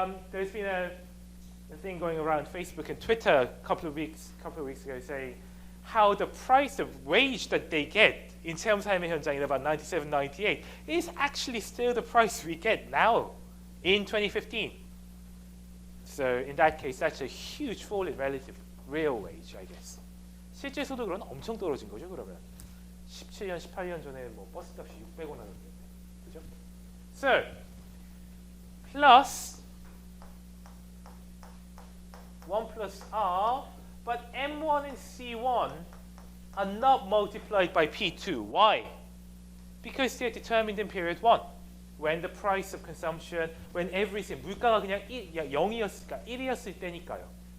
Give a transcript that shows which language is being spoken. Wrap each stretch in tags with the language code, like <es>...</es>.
<en>There's been a thing going around Facebook and Twitter a couple of weeks ago saying how the price of wage that they get in 체험 삶의 현장 in about 97, 98 is actually still the price we get now in 2015. So in that case, that's a huge fall in relative real wage, I guess.</en> <ko>실제 소득으로는 엄청 떨어진 거죠, 그러면. 17년, 18년 전에 뭐 버스값이 600원 하는데, 그죠?</ko> <en>So, plus 1 plus R, but M1 and C1 are not multiplied by P2. Why? Because they're determined in period 1. When the price of consumption, when everything,</en> <ko>물가가 그냥 0이었을까, 1이었을 때니까요.</ko>